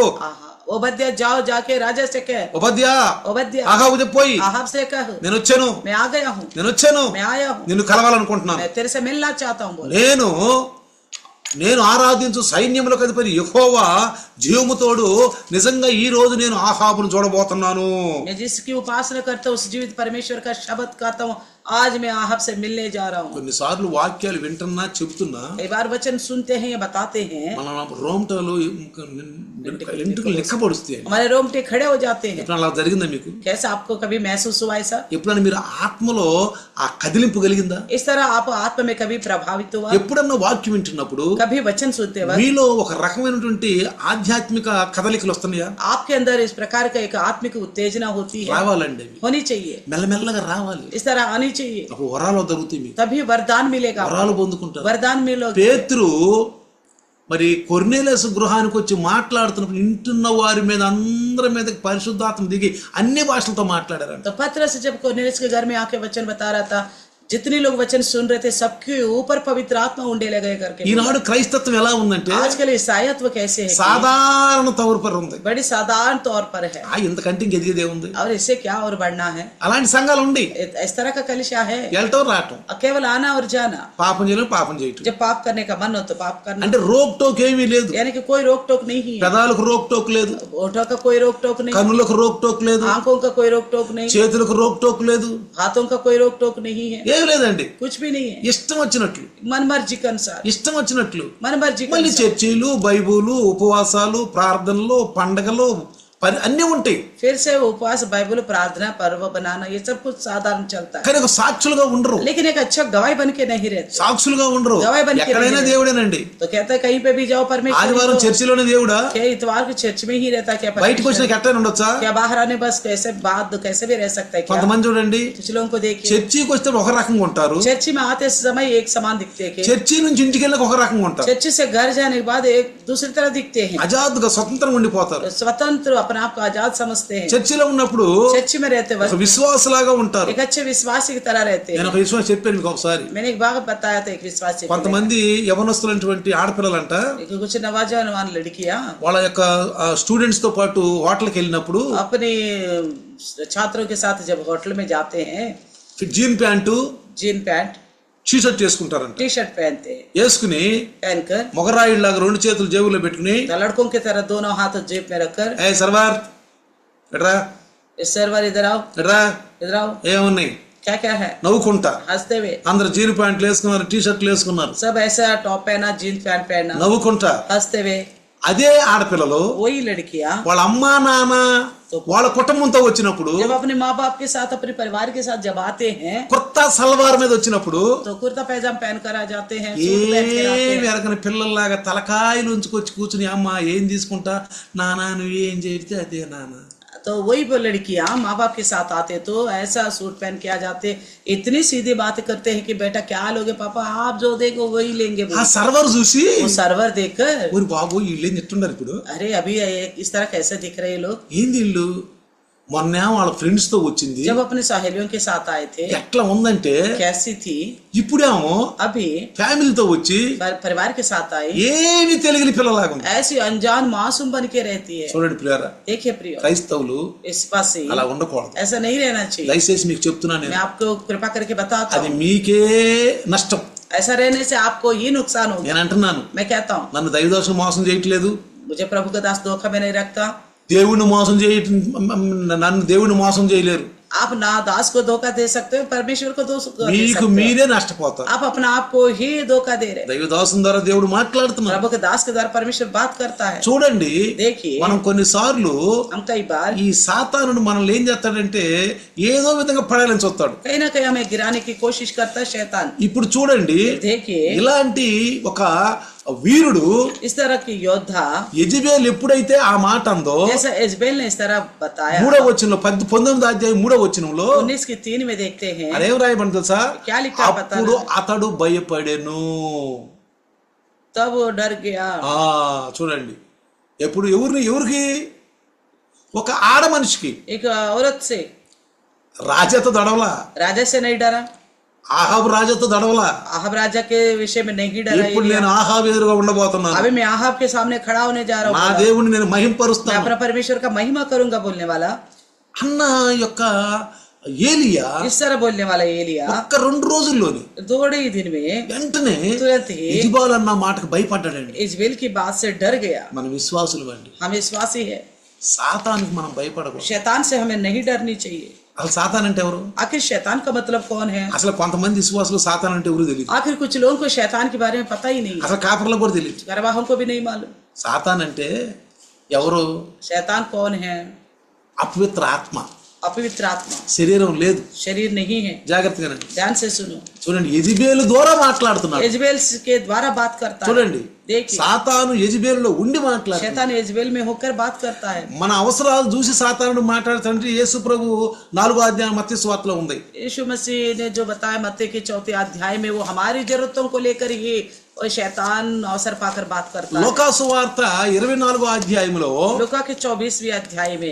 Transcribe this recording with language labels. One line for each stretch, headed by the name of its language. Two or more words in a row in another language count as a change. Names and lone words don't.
Hindi: ओबद्या जाओ जाके राजा से कह,
Telugu: ఉపద్యా
Hindi: ओबद्या
Telugu: ఆహాబు చెప్పోయి,
Hindi: आहाब से कह,
Telugu: నేను వచ్చాను,
Hindi: मैं आ गया हूँ,
Telugu: నేను వచ్చాను,
Hindi: मैं आया हूँ,
Telugu: నిన్ను కలవాలనుకుంటున్నాను,
Hindi: मैं तेरे से मिलना चाहता हूँ. बोल,
Telugu: నేను ఆరాధించు సైన్యములకు అధిపతి యెహోవా జీవముతోడు నిజంగా ఈ రోజు నేను ఆహాబును చూడబోతున్నాను.
Hindi: मैं जिसकी उपासना करता हूँ उस जीवित परमेश्वर का शब्द करता हूँ, आज मैं आहब से मिलने जा रहा हूँ.
Telugu: కొన్నిసార్లు వాక్యాలు వింటున్నా చెబుతున్నా
Hindi: कई बार वचन सुनते हैं या बताते हैं,
Telugu: మన రోమటలు ఎంటుకలు లెక్కపడుస్తాయి.
Hindi: हमारे रोमटे खड़े हो जाते हैं.
Telugu: ఎప్పుడైనా అలా జరిగిందా మీకు?
Hindi: कैसा आपको कभी महसूस हुआ ऐसा?
Telugu: ఎప్పుడైనా మీరు ఆత్మలో ఆ కదిలింపు కలిగిందా?
Hindi: इस तरह आप आत्मा में कभी प्रभावित हुआ?
Telugu: ఎప్పుడన్నా వాక్యం వింటున్నప్పుడు
Hindi: कभी वचन सुनते वक्त
Telugu: మీలో ఒక రకమైనటువంటి ఆధ్యాత్మిక కదలికలు వస్తున్నాయా?
Hindi: आपके अंदर इस प्रकार का एक आत्मिक उत्तेजना होती है,
Telugu: రావాలండి, అవి
Hindi: होनी चाहिए.
Telugu: మెల్లమెల్లగా రావాలి.
Hindi: इस तरह आनी चाहिए,
Telugu: అప్పుడు వరాలు దొరుకుతాయి, మీకు
Hindi: तभी वरदान मिलेगा,
Telugu: వరాలు పొందుకుంటారు.
Hindi: वरदान मिलोगे.
Telugu: పేతురు మరి కొర్నేలియస్ గృహానికి వచ్చి మాట్లాడుతున్నప్పుడు ఇంటున్న వారి మీద అందరి మీద పరిశుద్ధాత్మ దిగి అన్ని భాషలతో మాట్లాడారంట.
Hindi: तो पतरस जब कोर्नेलियस के घर में आके वचन बता रहा था, जितने लोग वचन सुन रहे थे सबके ऊपर पवित्र आत्मा उंडे लगे करके
Telugu: ఈనాడు క్రైస్తత్వం ఎలా ఉందంటే
Hindi: आजकल ईसाईत्व कैसे है
Telugu: సాధారణ
Hindi: तौर पर
Telugu: ఉంది.
Hindi: बड़ी साधारण तौर पर है
Telugu: ఇంతకంటే ఇంక ఎదిగేదే ఉంది.
Hindi: और इससे क्या और बढ़ना है.
Telugu: అలాంటి సంఘాలు ఉండి
Hindi: इस तरह का कलिशा है
Telugu: వెళ్ళటం రావటం,
Hindi: केवल आना और जाना,
Telugu: పాపం చేయడం పాపం చేయటం.
Hindi: जब पाप करने का मन हो तो पाप करना,
Telugu: అంటే
Hindi: रोक टोक
Telugu: ఏమీ లేదు.
Hindi: यानी कि कोई रोक टोक नहीं है.
Telugu: పెదాలకు
Hindi: रोक टोक
Telugu: లేదు,
Hindi: होठों का कोई रोक टोक नहीं,
Telugu: కన్నులకు
Hindi: रोक टोक
Telugu: లేదు,
Hindi: आंखों का कोई रोक टोक नहीं,
Telugu: చేతులకు
Hindi: रोक टोक
Telugu: లేదు,
Hindi: हाथों का कोई रोक टोक नहीं है,
Telugu: ఏం లేదండి.
Hindi: कुछ भी नहीं है.
Telugu: ఇష్టం వచ్చినట్లు
Hindi: मन मर्जी के अनुसार,
Telugu: ఇష్టం వచ్చినట్లు
Hindi: मन मर्जी के
Telugu: మళ్ళీ
Hindi: अनुसार.
Telugu: చర్చీలు, బైబులు, ఉపవాసాలు, ప్రార్థనలు, పండగలు అన్నీ ఉంటాయి.
Hindi: फिर से उपवास, बाइबल, प्रार्थना, पर्व बनाना, ये सब कुछ साधारण चलता है.
Telugu: కానీ ఒక సాక్షులుగా ఉండరు,
Hindi: लेकिन एक अच्छा गवाही बन के नहीं रहते.
Telugu: సాక్షులుగా ఉండరు.
Hindi: गवाही बन के
Telugu: ఎక్కడైనా
Hindi: रहते.
Telugu: దేవుడేనండి.
Hindi: तो कहता है कहीं पे भी जाओ परमेश्वर
Telugu: ఆదివారం
Hindi: ही तो-
Telugu: చర్చిలోనే దేవుడా,
Hindi: क्या इतवार को चर्च में ही रहता है क्या
Telugu: బయటకు
Hindi: परमेश्वर?
Telugu: వచ్చినాక ఎట్లయినా ఉండొచ్చా?
Hindi: क्या बाहर आने बस कैसे बात कैसे भी रह सकता है क्या?
Telugu: కొంతమంది చూడండి
Hindi: कुछ लोगों को देखिए
Telugu: చర్చికి వస్తే ఒక రకంగా ఉంటారు,
Hindi: चर्च में आते समय एक समान दिखते हैं,
Telugu: చర్చి నుంచి ఇంటికి వెళ్ళక ఒక రకంగా ఉంటారు.
Hindi: चर्च से घर जाने के बाद एक दूसरी तरह दिखते हैं,
Telugu: అజాదుగా స్వతంత్రంగా ఉండిపోతారు.
Hindi: स्वतंत्र अपने आप को आजाद समझते हैं.
Telugu: చర్చిలో ఉన్నప్పుడు
Hindi: चर्च में रहते
Telugu: ఒక
Hindi: वक्त
Telugu: విశ్వాసలాగా ఉంటారు.
Hindi: एक अच्छे विश्वासी की तरह रहते हैं.
Telugu: నేను ఒక విశ్వాసం చెప్పాను మీకు ఒకసారి.
Hindi: मैंने एक बार बताया था एक विश्वासी को
Telugu: కొంతమంది యవనస్తులైనటువంటి ఆడపిల్లలంట
Hindi: लेकर। कुछ नौजवान लड़कियां
Telugu: వాళ్ళ యొక్క స్టూడెంట్స్ తో పాటు హోటల్కి వెళ్ళినప్పుడు
Hindi: अपने छात्रों के साथ जब होटल में जाते हैं
English: jean pant, jean pant T shirt
Telugu: వేసుకుంటారంట.
English: T shirt
Hindi: पहनते हैं,
Telugu: వేసుకుని
Hindi: पहनकर
Telugu: మొగరాయిల్లాగా రెండు చేతులు జేబులో పెట్టుకుని
Hindi: लड़कों की तरह दोनों हाथ जेब में रखकर
Telugu: ఏ సర్వార్ ఎట్రా
Hindi: सर्वर इधर आओ
Telugu: ఎట్రా
Hindi: इधर आओ,
Telugu: ఏమున్నాయి
Hindi: क्या क्या है,
Telugu: నవ్వుకుంటా.
Hindi: हंसते हुए.
Telugu: అందరు
English: jean pants
Telugu: వేసుకున్నారు,
English: T shirts
Telugu: వేసుకున్నారు,
Hindi: सब ऐसा टॉप पहना,
English: jean pant
Hindi: पहना,
Telugu: నవ్వుకుంటా.
Hindi: हंसते हुए.
Telugu: అదే ఆడపిల్లలు
Hindi: वही लड़कियां
Telugu: వాళ్ళ అమ్మా నాన్న వాళ్ళ కుటుంబంతో వచ్చినప్పుడు,
Hindi: जब अपने माँ बाप के साथ अपने परिवार के साथ जब आते हैं
Telugu: కొత్త సల్వార్ మీద వచ్చినప్పుడు
Hindi: तो कुर्ता पैजामा पहन कर आ जाते हैं, सूट पहन कर आते
Telugu: ఏమి
Hindi: हैं.
Telugu: ఎరగని పిల్లల్లాగా తలకాయలు ఉంచుకొచ్చి కూర్చుని అమ్మ ఏం తీసుకుంటా, నానా నువ్వు ఏం చేస్తే అదే నాన్న.
Hindi: तो वही वो लड़कियां माँ बाप के साथ आते तो ऐसा सूट पहन के आ जाते, इतनी सीधी बातें करते हैं कि बेटा क्या लोगे पापा, आप जो देखो वही लेंगे.
Telugu: ఆ సర్వర్ చూసి
Hindi: वो सर्वर देखकर
Telugu: ఊరి బాబు వీళ్ళు ఏం చెప్తున్నారు ఇప్పుడు,
Hindi: अरे अभी इस तरह कैसे दिख रहे हैं लोग.
Telugu: ఏంది వీళ్ళు మొన్న వాళ్ళ ఫ్రెండ్స్ తో వచ్చింది,
Hindi: जब अपने सहेलियों के साथ आए थे
Telugu: ఎట్లా ఉందంటే
Hindi: कैसी थी,
Telugu: ఇప్పుడేమో
Hindi: अभी
Telugu: ఫ్యామిలీతో వచ్చి
Hindi: परिवार के साथ आई
Telugu: ఏమి తెలియని పిల్లలాగా ఉంది.
Hindi: ऐसी अनजान मासूम बन के रहती है.
Telugu: చూడండి ప్రియారా,
Hindi: देखिए प्रियो,
Telugu: క్రైస్తవులు
Hindi: इस पास से
Telugu: అలా ఉండకూడదు.
Hindi: ऐसा नहीं रहना चाहिए.
Telugu: దయచేసి మీకు చెప్తున్నాను
Hindi: मैं
Telugu: నేను,
Hindi: आपको कृपा करके बताता
Telugu: అది
Hindi: हूँ,
Telugu: మీకే నష్టం.
Hindi: ऐसा रहने से आपको ही नुकसान होगा.
Telugu: నేను అంటున్నాను,
Hindi: मैं कहता हूँ
Telugu: నన్ను దైవదోషం మోసం చేయట్లేదు,
Hindi: मुझे प्रभु का दास धोखा में नहीं रखता.
Telugu: దేవుణ్ణి మోసం నన్ను దేవుణ్ణి మోసం చేయలేరు.
Hindi: आप ना दास को धोखा दे सकते हो, परमेश्वर को दे सकते
Telugu: మీకు
Hindi: हो.
Telugu: మీరే నష్టపోతారు.
Hindi: आप अपना आप को ही धोखा दे रहे.
Telugu: దైవదాసం ద్వారా దేవుడు మాట్లాడుతున్నారు.
Hindi: प्रभु के दास के द्वारा परमेश्वर बात करता है.
Telugu: చూడండి,
Hindi: देखिए
Telugu: మనం కొన్నిసార్లు
Hindi: हम कई बार
Telugu: ఈ సాతానుడు మనల్ని ఏం చేస్తాడంటే ఏదో విధంగా పడాలని చూస్తాడు.
Hindi: कहीं ना कहीं हमें गिराने की कोशिश करता है शैतान.
Telugu: ఇప్పుడు చూడండి,
Hindi: देखिए
Telugu: ఇలాంటి ఒక వీరుడు
Hindi: इस तरह की योद्धा
Telugu: యెజబెల్ ఎప్పుడైతే ఆ మాట అందో,
Hindi: जैसा इजबेल ने इस तरह बताया,
Telugu: 3వ వచనంలో 19వ అధ్యాయం 3వ వచనంలో
Hindi: 19 की 3 में देखते हैं
Telugu: అదేం రాయబడి తెలుసా,
Hindi: क्या लिखा है पता
Telugu: అప్పుడు
Hindi: नहीं?
Telugu: అతడు భయపడెను.
Hindi: तब वो डर गया.
Telugu: చూడండి, ఎప్పుడు ఎవరికి ఒక ఆడ మనిషికి
Hindi: एक औरत से,
Telugu: రాజాతో దడవలా,
Hindi: राजा से नहीं डरा,
Telugu: ఆహాబు రాజాతో దడవలా.
Hindi: आहब राजा के विषय में नहीं डरा.
Telugu: ఇప్పుడు నేను ఆహాబు ఎదురుగా ఉండబోతున్నాను,
Hindi: अभी मैं आहब के सामने खड़ा होने जा रहा
Telugu: నా
Hindi: हूँ,
Telugu: దేవుణ్ణి నేను
Hindi: मैं
Telugu: మహింపరుస్తాను
Hindi: अपना परमेश्वर का महिमा करूंगा बोलने वाला.
Telugu: అన్న యొక్క ఏలియా
Hindi: इस तरह बोलने वाला एलिया
Telugu: ఒక్క 2 రోజుల్లోనే
Hindi: थोड़े ही दिन में
Telugu: వెంటనే
Hindi: तुरंत ही
Telugu: యెజబెల్ అన్న మాటకు భయపడ్డాడండి.
Hindi: इजबेल की बात से डर गया.
Telugu: మన విశ్వాసులు అండి,
Hindi: हम विश्वासी है,
Telugu: సాతానికి మనం భయపడకూడదు.
Hindi: शैतान से हमें नहीं डरनी चाहिए.
Telugu: అసలు సాతాన్ అంటే ఎవరు?
Hindi: आखिर शैतान का मतलब कौन है?
Telugu: అసలు కొంతమంది విశ్వాసులు సాతాన్ అంటే ఎవరు తెలియదు.
Hindi: आखिर कुछ लोगों को शैतान के बारे में पता ही नहीं,
Telugu: అసలు కాపర్లకు కూడా తెలియదు.
Hindi: गवाहों को भी नहीं मालूम.
Telugu: సాతాన్ అంటే ఎవరు?
Hindi: शैतान कौन है?
Telugu: అపవిత్ర ఆత్మ,
Hindi: अपवित्र आत्मा,
Telugu: శరీరం లేదు.
Hindi: शरीर नहीं है.
Telugu: జాగ్రత్తగా
Hindi: ध्यान से सुनो,
Telugu: చూడండి, యెజబెల్ ద్వారా మాట్లాడుతున్నాడు.
Hindi: इजबेल के द्वारा बात करता है.
Telugu: చూడండి,
Hindi: देखिए
Telugu: సాతాను యెజబెల్లో ఉండి మాట్లాడుతున్నాడు.
Hindi: शैतान इजबेल में होकर बात करता है.
Telugu: మన అవసరాలు చూసి సాతానుడు మాట్లాడుతుంటే యేసు ప్రభు 4వ అధ్యాయం మత్తయి సువార్తలో ఉంది.
Hindi: यीशु मसीह ने जो बताया मत्ती के 4 अध्याय में, वो हमारी जरूरतों को लेकर ही और शैतान अवसर पाकर बात करता है।
Telugu: లోకాసు వార్త 24వ అధ్యాయంలో
Hindi: लूका के 24वें अध्याय में